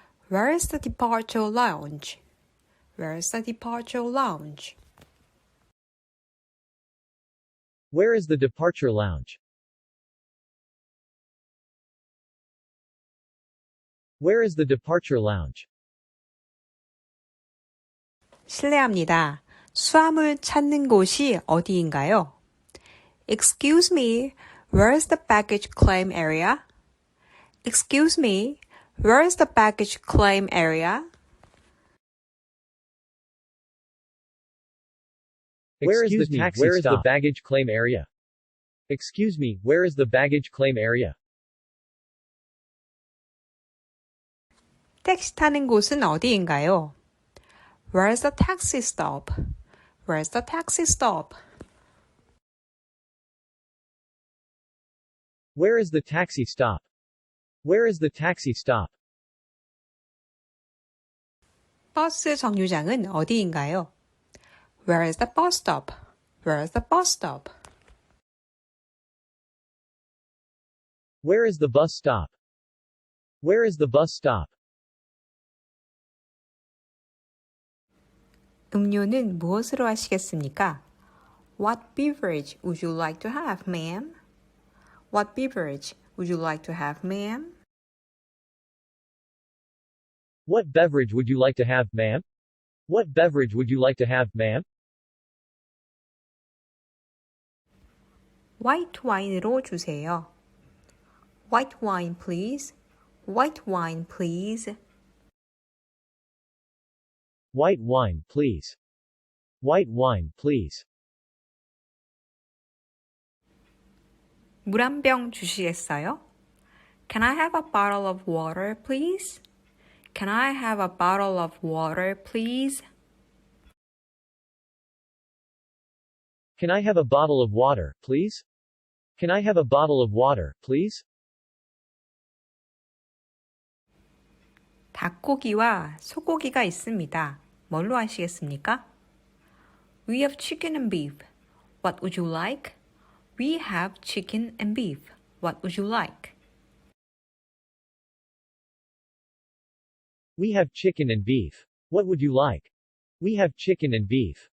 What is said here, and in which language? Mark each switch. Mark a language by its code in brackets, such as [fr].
[en] Where is the departure lounge? Where is the departure lounge? Where is the departure lounge? Where is the departure lounge? [ko] 실례합니다. 수화물 찾는 곳이 어디인가요? [en] Excuse me, where is the baggage claim area? Excuse me, where is the baggage claim area? Where is the taxi Where is the baggage claim area? Excuse me, where is the baggage claim area? [ko] 택시 타는 곳은 어디인가요? [en] Where is the taxi stop? Where is the taxi stop? Where is the taxi stop? Where is the taxi stop? [ko] 버스 정류장은 어디인가요? [en] Where is the bus stop? Where is the bus stop? Where is the bus stop? Where is the bus stop? [ko] 음료는 무엇으로 하시겠습니까? [en] What beverage would you like to have, ma'am? What beverage would you like to have, ma'am? What beverage would you like to have, ma'am? What beverage would you like to have, ma'am? White wine [ko] 으로 주세요. [en] White wine, please. White wine, please. White wine, please. White wine, please. [ko] 물 한 병 주시겠어요? [en] Can I have a bottle of water, please? Can I have a bottle of water, please? Can I have a bottle of water, please? Can I have a bottle of water, please? [ko] 닭고기와 소고기가 있습니다. 뭘로 하시겠습니까? [en] We have chicken and beef. What would you like? We have chicken and beef. What would you like? We have chicken and beef. What would you like? We have chicken and beef.